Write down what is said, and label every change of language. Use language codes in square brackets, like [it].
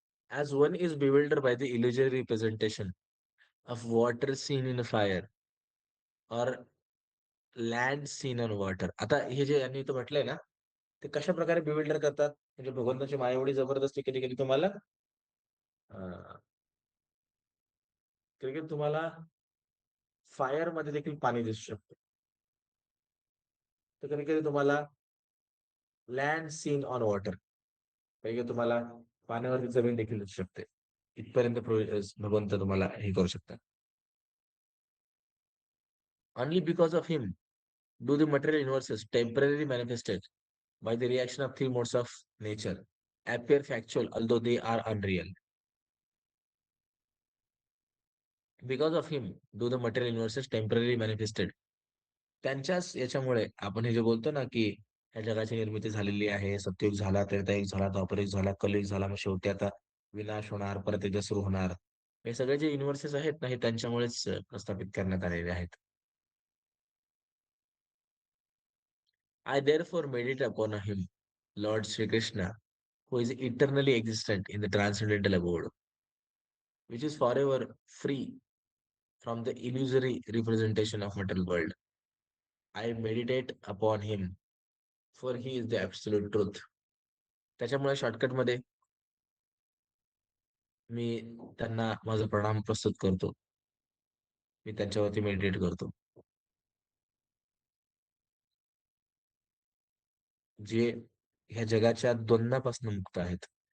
[en] As one is bewildered by the illusory representation of water seen in fire or land seen on water. [mr] आता हे जे यांनी इथं म्हटलंय ना, ते कशाप्रकारे बिविल्डर करतात? म्हणजे भगवंताची माया एवढी जबरदस्त आहे कधी-कधी तुम्हाला कधी-कधी तुम्हाला फायरमध्ये देखील पाणी दिसू शकतं. तर कधी-कधी तुम्हाला [en] Land seen on water. [mr] कधी-कधी तुम्हाला पाण्यावरती जमीन देखील दिसू शकते. इथपर्यंत भगवंत तुम्हाला हे करू शकतात. [en] Only because of him do the material universes temporarily manifested by the reaction of three modes of nature appear factual although they are unreal. Because of him do the material universes temporarily manifested. [mr] त्यांच्याच याच्यामुळे आपण हे जे बोलतो ना, की ह्या जगाची निर्मिती झालेली आहे. सत्ययुग झाला, त्रेतायुग झाला, द्वापरयुग झाला, कलियुग झाला. मग शेवटी आता विनाश होणार, परत एकदा सुरू होणार. हे सगळे जे युनिव्हर्सेस आहेत ना, हे त्यांच्यामुळेच प्रस्थापित करण्यात आलेले आहेत. [en] I therefore meditate upon him, Lord Sri Krishna, who is eternally existent in the transcendental abode, which is forever free from the illusory representation of material world. I meditate upon him, for he is the absolute truth. [mr] त्याच्यामुळे शॉर्टकटमध्ये मी त्यांना माझा प्रणाम प्रस्तुत करतो. मी त्यांच्यावरती meditate करतो. जे ह्या जगाच्या द्वंद्वापासून मुक्त आहेत.